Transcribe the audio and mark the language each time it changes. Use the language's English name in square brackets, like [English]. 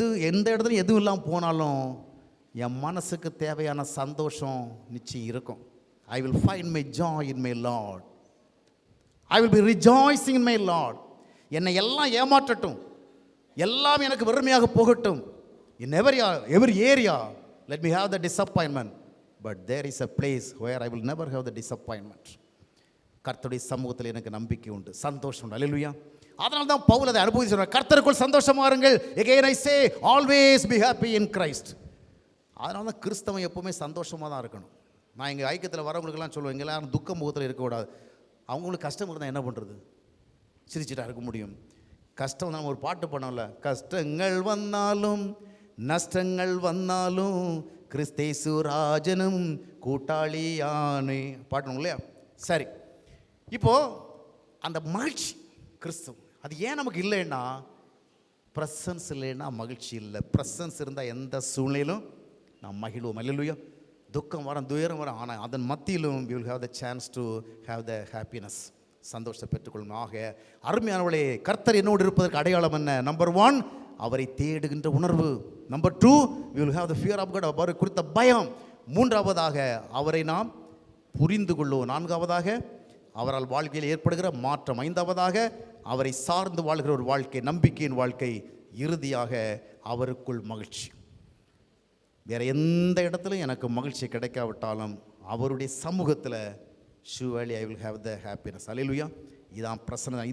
[Tamil] எந்த இடத்துல எதுவும் இல்லாமல் போனாலும் என் மனசுக்கு தேவையான சந்தோஷம் நிச்சயம் இருக்கும். [English] I will find my joy in my Lord. I will be rejoicing in my Lord. [Tamil] என்னை எல்லாம் ஏமாற்றட்டும், எல்லாம் எனக்கு வெறுமையாக போகட்டும். [English] In every area let me have the disappointment, but there is a place where I will never have the disappointment. [Tamil] கர்த்தருடைய சமூகத்தில் எனக்கு நம்பிக்கை உண்டு, சந்தோஷம் உண்டு. அல்லேலூயா. அதனால தான் பவுல் அதை அனுபவிச்சு சொல்றார், கர்த்தருக்குள் சந்தோஷமா இருங்கள். [English] Again I say, always be happy in Christ. [Tamil] அதனால தான் கிறிஸ்தவன் எப்பவுமே சந்தோஷமாக தான் இருக்கணும். நான் எங்கள் ஐக்கியத்தில் வரவங்களுக்கெல்லாம் சொல்லுவேன், எங்கெல்லாம் துக்க முகத்தில் இருக்கக்கூடாது. அவங்களுக்கு கஷ்டம் இருந்தால் என்ன பண்ணுறது? சிரிச்சுட்டா இருக்க முடியும். கஷ்டம் நம்ம ஒரு பாட்டு பண்ணோம்ல, கஷ்டங்கள் வந்தாலும் நஷ்டங்கள் வந்தாலும் கிறிஸ்தேசு ராஜனும் கூட்டாளியானே பாட்டணும் இல்லையா? சரி, இப்போது அந்த மகிழ்ச்சி கிறிஸ்தவம் அது ஏன் நமக்கு இல்லைன்னா, ப்ரெசன்ஸ் இல்லைன்னா மகிழ்ச்சி இல்லை. ப்ரெசன்ஸ் இருந்தால் எந்த சூழ்நிலையிலும் நாம் மகிழ்வோம். அல்லேலூயா. துக்கம் வரும், துயரம் வரும், ஆனால் அதன் மத்தியிலும் [English] we will have the chance to have the happiness, [Tamil] சந்தோஷத்தை பெற்றுக்கொள்ளும். ஆக அருமையானவளே, கர்த்தர் என்னோடு இருப்பதற்கு அடையாளம் என்ன? நம்பர் 1, அவரை தேடுகின்ற உணர்வு. Number 2, [English] we will have the fear of God, [Tamil] அவரை குறித்த பயம். 3ஆவதாக அவரை நாம் புரிந்து கொள்ளுவோம். 4ஆவதாக அவரால் வாழ்க்கையில் ஏற்படுகிற மாற்றம். 5ஆவதாக அவரை சார்ந்து வாழ்கிற ஒரு வாழ்க்கை, நம்பிக்கையின் வாழ்க்கை. இறுதியாக அவருக்குள் மகிழ்ச்சி. வேற எந்த இடத்துலையும் எனக்கு மகிழ்ச்சி கிடைக்காவிட்டாலும் அவருடைய சமூகத்தில் [English] surely I will have the happiness. [Tamil] அல்லேலூயா. இதான் பிரசன்னம்.